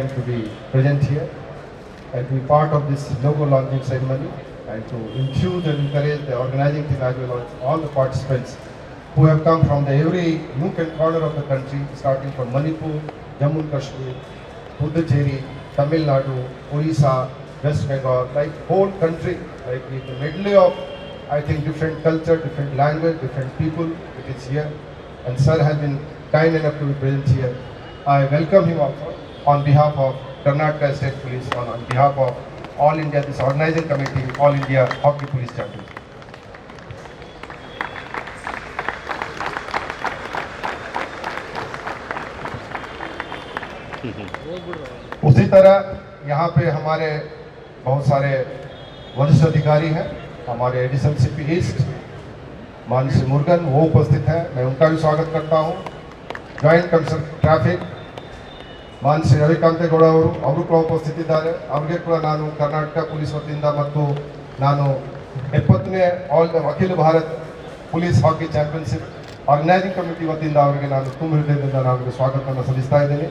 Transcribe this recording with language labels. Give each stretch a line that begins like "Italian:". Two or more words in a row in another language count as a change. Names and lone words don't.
English: to be present here and to be part of this logo launching ceremony and to infuse and encourage the organizing team as well as all the participants who have come from every nook and corner of the country, starting from Manipur, Jammu and Kashmir, Puducherry, Tamil Nadu, Odisha, West Bengal, like whole country, like with a medley of, I think, different culture, different language, different people. It is here. and sir has been kind enough to be present here. I welcome him also on behalf of Karnataka State Police, on behalf of All India, this organizing committee, All India Hockey Police Championship.
Hindi: उसी तरह यहाँ पे हमारे बहुत सारे वरिष्ठ अधिकारी हैं, हमारे
English: Additional CP East
Hindi: मानसी मुरुगन वो उपस्थित हैं, मैं उनका भी स्वागत करता हूँ.
English: Joint Commissioner Traffic
Kannada: ಮಾನ್ಸಿ ರವಿಕಾಂತೇಗೌಡ ಅವರು ಕೂಡ ಉಪಸ್ಥಿತಿದ್ದಾರೆ. ಅವರಿಗೆ ಕೂಡ ನಾನು ಕರ್ನಾಟಕ ಪೊಲೀಸ್ ವತಿಯಿಂದ ಮತ್ತು ನಾನು 70ನೇ ಅಖಿಲ ಭಾರತ್
English: police hockey championship organizing committee
Kannada: ವತಿಯಿಂದ ಅವರಿಗೆ ನಾನು ತುಂಬ ಹೃದಯದಿಂದ ನಾನು ಸ್ವಾಗತವನ್ನು ಸಲ್ಲಿಸ್ತಾ ಇದ್ದೀನಿ.